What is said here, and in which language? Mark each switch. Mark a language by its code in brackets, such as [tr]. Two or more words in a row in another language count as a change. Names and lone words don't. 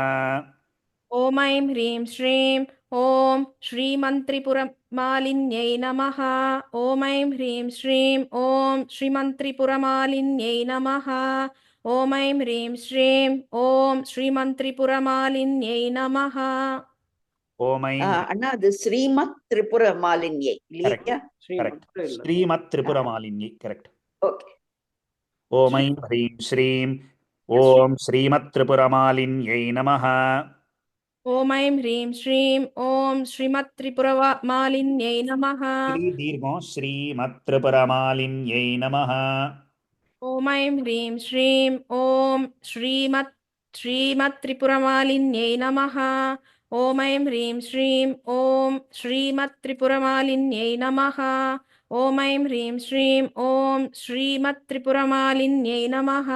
[sa] ॐ ऐं ह्रीं श्रीं ॐ श्रीमन्त्रिपुरमालिन्यै नमः ॐ ऐं ह्रीं श्रीं ॐ श्रीमन्त्रिपुरमालिन्यै नमः ॐ ऐं ह्रीं श्रीं ॐ श्रीमन्त्रिपुरमालिन्यै नमः ॐ ऐं [ta] அண்ணா அது ஸ்ரீமத் திரிபுர மாலின்யை [en] correct [ta] இல்லையா? [en] correct [sa] श्रीमंत्र श्रीमत् त्रिपुरमालिन्यै correct [ta] ஓகே. [sa] ॐ ऐं ह्रीं श्रीं ॐ श्रीमत् त्रिपुरमालिन्यै नमः ॐ ऐं ह्रीं श्रीं ॐ श्रीमत्त्रिपुरमालिन्यै नमः श्री दीर्घो श्रीमत् त्रिपुरमालिन्यै नमः ॐ ऐं ह्रीं श्रीं ॐ श्रीमत्त्रिपुरमालिन्यै नमः ॐ ऐं ह्रीं श्रीं ॐ श्रीमत्त्रिपुरमालिन्यै नमः ॐ ऐं ह्रीं श्रीं ॐ श्रीमत्त्रिपुरमालिन्यै नमः